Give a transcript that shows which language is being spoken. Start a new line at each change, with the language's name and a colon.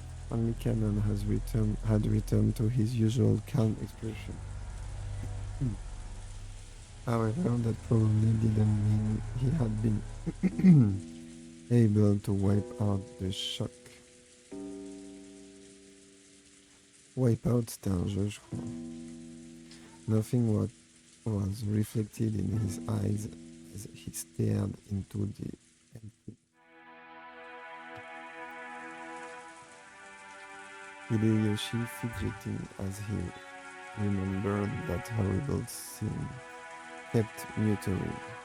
English: Only Canon had returned to his usual calm expression. However, that probably didn't mean he had been able to wipe out the shock. Wipe out,
French: c'était un jeu, je crois.
English: Nothing was reflected in his eyes as he stared into the empty. Hideyoshi, fidgeting as he remembered that horrible scene, kept muttering.